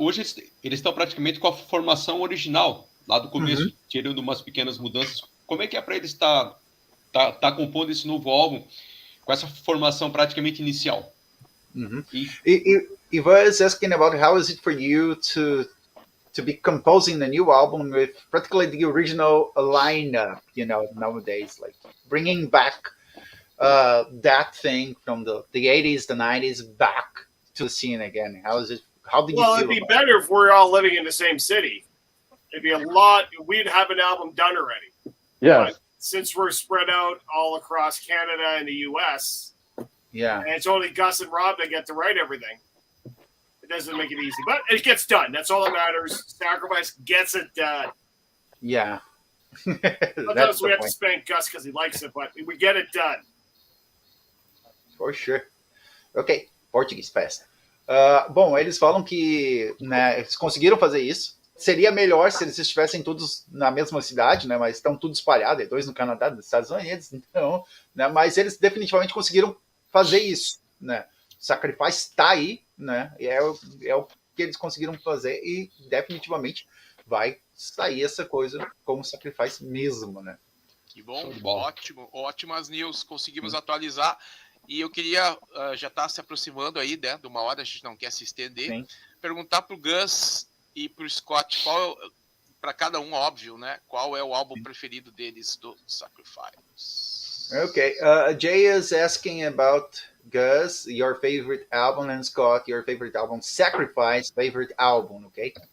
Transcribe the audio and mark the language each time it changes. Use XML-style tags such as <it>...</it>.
<pt>Hoje eles estão praticamente com a formação original, lá do começo, tirando umas pequenas mudanças. Como é que é para eles tá compondo esse novo álbum com essa formação praticamente inicial?</pt> <en>Ivan is asking about how is it for you to be composing a new album with practically the original lineup, nowadays, like bringing back that thing from the 80s, the 90s back to the scene again. How did you feel? Well, it'd be better if we're all living in the same city. It'd be a lot. We'd have an album done already. Yeah. But since we're spread out all across Canada and the U.S., and it's only Gus and Rob that get to write everything. It doesn't make it easy, but it gets done. That's all that matters. Sacrifice gets it done. Yeah. Sometimes we have to spank Gus because he likes it, but we get it done. For sure. Ok, Portuguese Fest.</en> <pt>Bom, eles falam que, né, eles conseguiram fazer isso. Seria melhor se eles estivessem todos na mesma cidade, né? Mas estão tudo espalhados, 2 no Canadá, 2 nos Estados Unidos, então, né? Mas eles definitivamente conseguiram fazer isso, né? O Sacrifice está aí, né? E é o que eles conseguiram fazer e definitivamente vai sair essa coisa como Sacrifice mesmo, né? Que bom, ótimas news, conseguimos atualizar. E eu queria, já está se aproximando aí, né, de uma hora, a gente não quer se estender, perguntar para o Gus e para o Scott, para cada um, óbvio, né, qual é o álbum preferido deles do Sacrifice.</pt> <en>Okay, Jay is asking about Gus, your favorite album, and Scott, your favorite album, Sacrifice, favorite album, okay?</en>